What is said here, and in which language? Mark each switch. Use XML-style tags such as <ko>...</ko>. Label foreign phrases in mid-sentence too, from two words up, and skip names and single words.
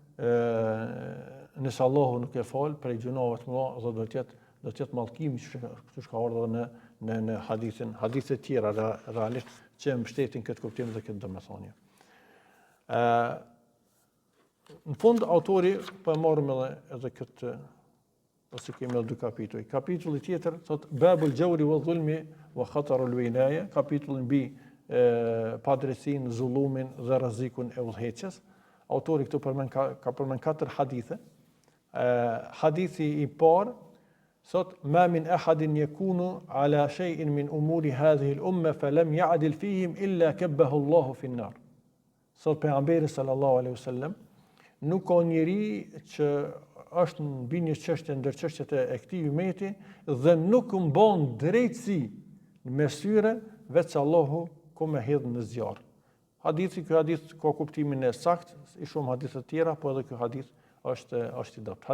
<sq>nëse Allahu nuk e fal prej gjunave të mëdha, do të jetë mallkim që ka ardhur në hadithe të tjera realisht që mbështetin këtë kuptim dhe këtë domethënie. Në fund autori po e marrim edhe këtë, ose kemi edhe dy kapituj. Kapitulli tjetër thot</sq> <ar>باب الجور والظلم وخطر الولاية,</ar> <sq>kapitulli mbi padrejtinë, zullumin dhe rrezikun e udhëheqjes. Autori këtu ka përmend 4 hadithe.</sq> <ar>Hadithi i parë thot ما من أحد يكون على شيء من أمور هذه الأمة فلم يعدل فيهم إلا كبه الله في النار.</ar> <sq>Thot pejgamberi</sq> <ar>صلى الله عليه وسلم,</ar> <sq>nuk ka njeri që është mbi një çështje ndër çështjet e këtij umeti dhe nuk mbon drejtësi në mesyre veç Allahu ku me hedh në zjarr. Ky hadith ka kuptimin e saktë, i shumë hadithe të tjera, po edhe ky hadith është i dobët.</sq>